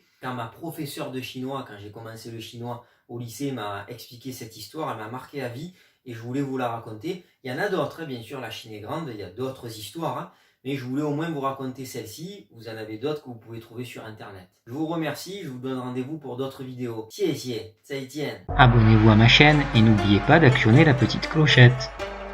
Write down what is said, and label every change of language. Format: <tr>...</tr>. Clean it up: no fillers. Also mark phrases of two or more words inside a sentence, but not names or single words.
<fr>Quand ma professeure de chinois, quand j'ai commencé le chinois au lycée, m'a expliqué cette histoire, elle m'a marqué à vie. Et je voulais vous la raconter. Il y en a d'autres, bien sûr, la Chine est grande, il y a d'autres histoires, hein, mais je voulais au moins vous raconter celle-ci. Vous en avez d'autres que vous pouvez trouver sur Internet. Je vous remercie, je vous donne rendez-vous pour d'autres vidéos.</fr> <zh>谢谢，再见.</zh> <fr>Abonnez-vous à ma chaîne et n'oubliez pas d'actionner la petite clochette.</fr>